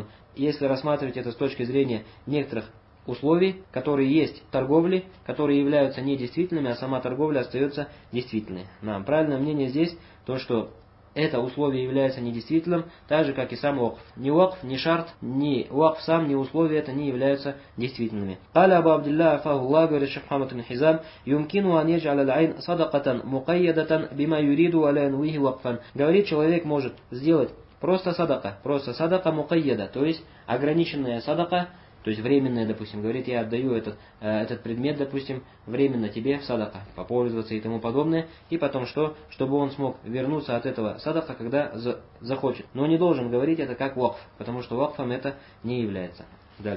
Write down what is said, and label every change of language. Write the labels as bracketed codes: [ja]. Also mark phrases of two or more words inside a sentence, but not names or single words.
[ru] Если рассматривать это с точки зрения некоторых условий, которые есть в торговле, которые являются недействительными, а сама торговля остается действительной. Нам правильное мнение здесь, то что это условие является недействительным, так же как и сам вакф. Ни вакф, ни шарт, ни вакф сам, ни условия это не являются действительными. [ar] قال أبو عبد الله حفظه الله, говорит Шейх Мухаммад ибн Хизам, يمكن أن يجعل العين صدقة مقيدة بما يريد ولا ينويه وقفا. [ru] Говорит, человек может сделать просто [ar] صدقة مقيدة, [ru] то есть ограниченная садака, то есть временное, допустим, говорит, я отдаю этот предмет, допустим, временно тебе в садака, попользоваться и тому подобное, и потом что? Чтобы он смог вернуться от этого садака, когда захочет. Но не должен говорить это как вакф, потому что вакфом это не является.